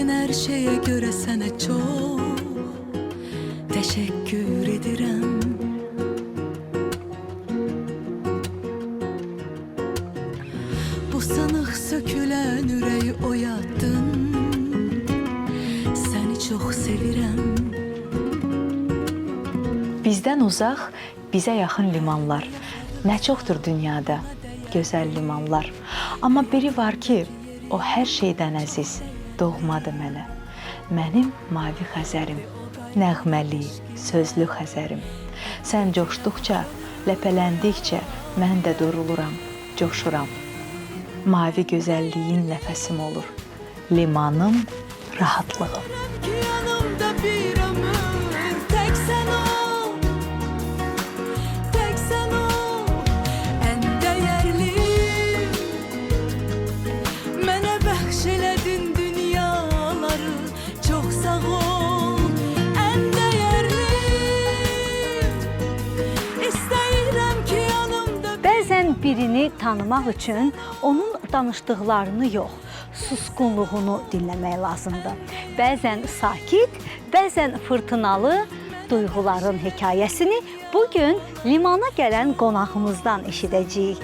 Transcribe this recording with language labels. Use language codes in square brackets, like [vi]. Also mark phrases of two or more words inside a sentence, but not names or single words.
[tr] Her şeye göre sana çok teşekkür ederim. Bu sanıq sökülen yüreği oyattın. [az] Seni çok sevirəm. Bizdən uzaq, bizə yaxın limanlar. Nə çoxdur dünyada gözəl limanlar. Amma biri var ki, o hər şeydən əziz, doğmadı mənə. Mənim mavi Xəzərim, nəğməli, sözlü Xəzərim. Sən coşduqca, ləpələndikcə mən də duruluram, coşuram. Mavi gözəlliyin nəfəsim olur. Limanım, rahatlığım. [tr] Ki yanımda bir ömür tek sen ol. Tek sen ol. En değerli. [az] Mənə bəxş elədin dünyaları. [tr] Çok sağ ol. En değerli. [az] İstəyirəm ki yanımda. Bəzən birini tanımaq üçün onun danışdıqlarını yox, susqunluğunu dinləmək lazımdır. Bəzən sakit, bəzən fırtınalı duyğuların hekayəsini bugün limana gələn qonağımızdan eşidəcəyik.